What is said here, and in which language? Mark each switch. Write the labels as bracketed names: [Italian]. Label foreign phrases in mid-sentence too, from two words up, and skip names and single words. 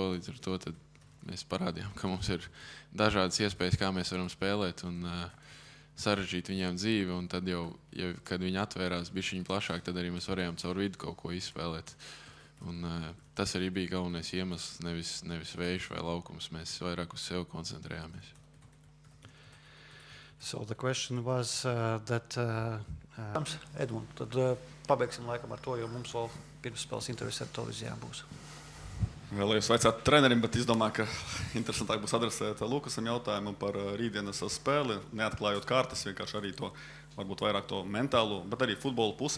[Latvian] Līdz ar to tad mēs parādījām, ka mums ir dažādas iespējas, kā mēs varam spēlēt, un sarežģīt viņiem dzīvi, un tad jau, kad viņi atvērās bišķiņ plašāk, tad arī mēs varējām caur vidu kaut ko izspēlēt. Un tas arī bija galvenais iemesls, nevis vējš vai laukums. Mēs vairāk uz sevi koncentrējāmies. [English] So the question was that Edmund, [Latvian] tad pabeigsim laikam ar to, jo mums vēl pirmsspēles intervijas ar televīzijā būs. Vēlējos vaicāt trenerim, bet izdomāju, ka interesantāk būs adresēt Lukasam jautājumu par rītdienas spēli, neatklājot kārtas, vienkārši arī to, varbūt vairāk to mentālo, bet arī futbolu pusi.